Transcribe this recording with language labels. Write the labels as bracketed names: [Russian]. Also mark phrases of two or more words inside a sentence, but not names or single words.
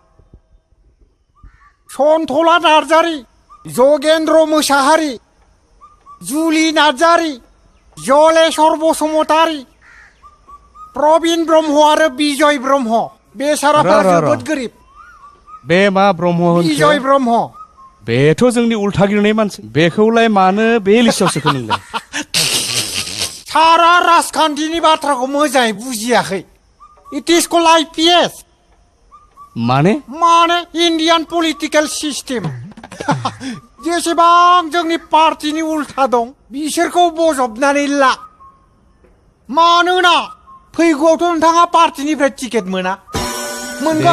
[Bodo] सन्थला नार्जारि जगेन्द्र मोसाहारि जुलि नार्जारि जलेश्वर बसुमतारि प्रबिन ब्रह्म आरो बिजय ब्रह्म बेसाराफोरा जोबोद गोरिब बे मा ब्रह्म बिजय ब्रह्म बेथ' जोंनि उल्था गिरनाय मानसि बेखौलाय मानो बे लिस्टआव सोखो नोंलाय सारा राजखान्थिनि बाथ्राखौ मोजाङै बुजियाखै [English] it is called IPS [Bodo] माने [English] Indian political system [Bodo] जेसेबां जोंनि पार्टिनि उल्था दं बिसोरखौ बजबनानै ला मानोना फैगौआवथ' नोंथाङा पार्टिनिफ्राय टिकेट मोना मोनगोन